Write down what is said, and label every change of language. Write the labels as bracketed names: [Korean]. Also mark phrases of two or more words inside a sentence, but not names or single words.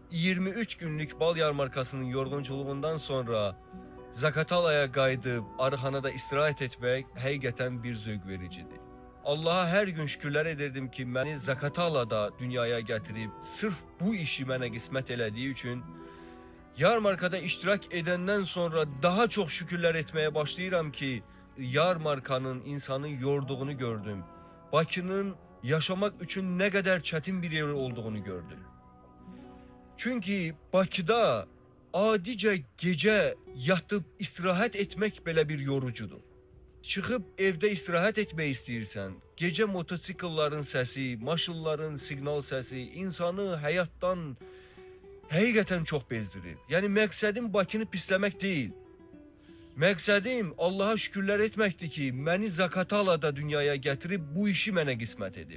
[Azerbaijani] 23 günlük bal yarmarkasının yorğunculuğundan sonra Zaqatalaya qayıdıb arıxanada istirahət etmək həqiqətən bir zövq vericidir. [Turkish] Allah'a her gün şükürler edirdim ki, beni Zaqatalada dünyaya getirip sırf bu işi [Azerbaijani] mənə qismət elədiyi üçün [Turkish] yarmarkada iştirak edenden sonra daha çok şükürler etmeye başlayıram ki, yarmarkanın insanı yorduğunu gördüm. Bakının yaşamak için ne kadar çetin bir yer olduğunu gördüm. Çünkü Bakıda adice gece yatıp istirahat etmek [Azerbaijani] belə bir [Turkish] yorucudur. [Azerbaijani] Çıxıb evdə istirahət etmək istəyirsən, gecə motosikletlerin səsi, maşınların siqnal səsi insanı həyatdan həqiqətən çox bezdirir. Yəni məqsədim Bakını pisləmək deyil. Məqsədim Allah'a şükürlər etməkdir ki, məni Zaqatalada dünyaya gətirib bu işi mənə qismət edib.